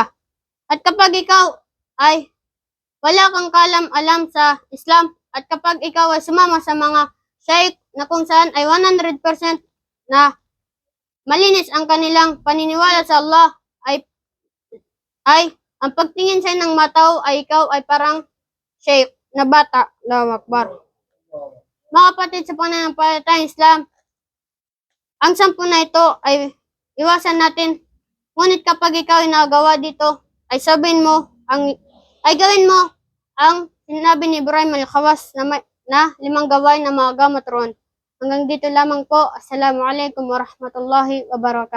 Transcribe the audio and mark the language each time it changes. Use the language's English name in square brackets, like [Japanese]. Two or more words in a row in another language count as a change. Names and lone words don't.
[Filipino] At kapag ikaw ay wala kang kalam-alam sa Islam, at kapag ikaw ay sumama sa mga shaykh na kung saan ay 100% na malinis ang kanilang paniniwala sa Allah, ay ang pagtingin sa ng mataw ay ikaw ay parang shaykh na bata. [Arabic] الله أكبر. [Filipino] Mga kapatid, sa pananampalatayang Islam, ang 10 na ito ay iwasan natin. Ngunit kapag ikaw ay nagawa dito, ay gawin mo ang sinabi ni Ibrahim al-Khawas na 5 gawain na mga gamot roon. Hanggang dito lamang po. [Arabic] السلام عليكم ورحمة الله وبركاته.